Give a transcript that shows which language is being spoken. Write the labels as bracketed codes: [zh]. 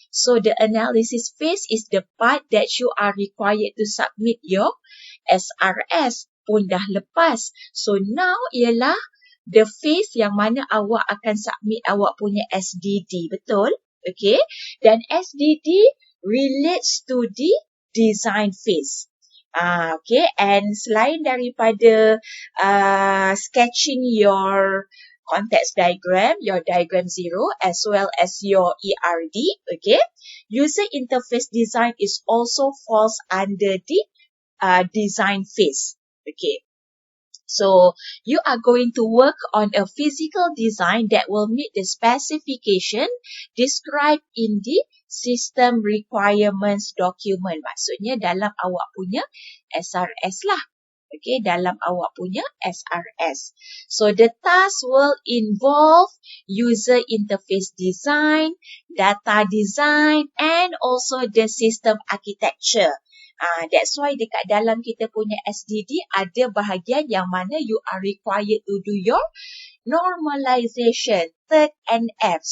[en] So the analysis phase is the part that you are required to submit your SRS [ms] pun dah lepas. [en] So now [ms] ialah [en] the phase [ms] yang mana awak akan submit awak punya SDD. Betul? Okay. [en] Dan SDD relates to the design phase. Okay, and [ms] selain daripada [en] sketching your context diagram, your diagram 0 as well as your ERD, okay, user interface design is also falls under the design phase. Okay, so you are going to work on a physical design that will meet the specification described in the system requirements document. [ms] Maksudnya dalam awak punya SRS lah. Okay, dalam awak punya SRS. [en] So the task will involve user interface design, data design, and also the system architecture. That's why [ms] dekat dalam kita punya SDD ada bahagian yang mana [en] you are required to do your normalization, third NF.